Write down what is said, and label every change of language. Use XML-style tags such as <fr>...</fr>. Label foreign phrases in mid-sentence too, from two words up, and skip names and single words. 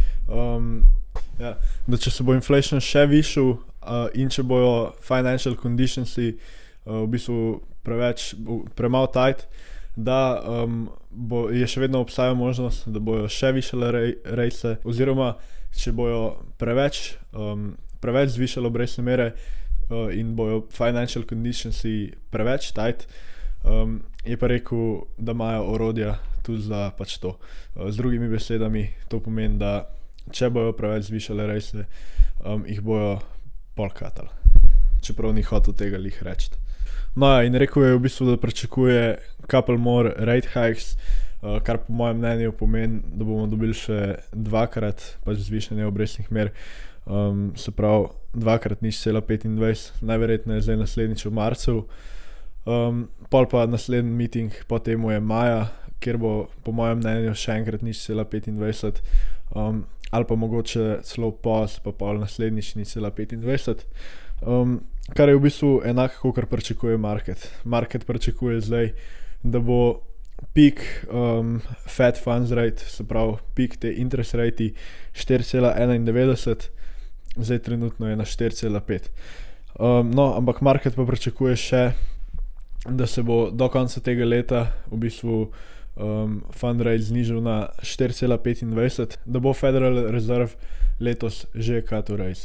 <sl>da če se bo inflation še višal in če bojo</sl> <en>financial conditionsi</en> <sl>v bistvu premalo tight, da je še vedno obstaja možnost, da bojo še višale rejse, oziroma če bojo preveč zvišale obrestne mere in bojo</sl> <en>financial conditionsi</en> <sl>preveč tight, je pa rekel, da imajo orodja tudi za pač to. Z drugimi besedami, to pomeni, da če bojo preveč zvišale rejse, jih bojo pol katali. Čeprav ni hotel tega lih reči. No ja, in rekel je v bistvu, da pričakuje</sl> <en>couple more rate hikes,</en> <sl>kar po mojem mnenju pomeni, da bomo dobili še dvakrat pač zvišanje obrestnih mer, se pravi dvakrat 0,25, najverjetneje zdaj naslednjič v marcu. Pol pa naslednji meeting po temu je maja, kjer bo po mojem mnenju še enkrat 0,25, ali pa mogoče celo pa pol naslednjič 0,25. Kar je v bistvu enako, kakor pričakuje market. Market pričakuje zdaj, da bo</sl> <en>peak Fed funds rate,</en> <sl>se pravi peak te</sl> <en>interest rate</en> <sl>4,91, zdaj trenutno je na 4,5. No, ampak market pa pričakuje še, da se bo do konca tega leta v bistvu</sl> <en>fund rate</en> <sl>znižal na 4,25, da bo Federal Reserve letos že cutal rate.</sl>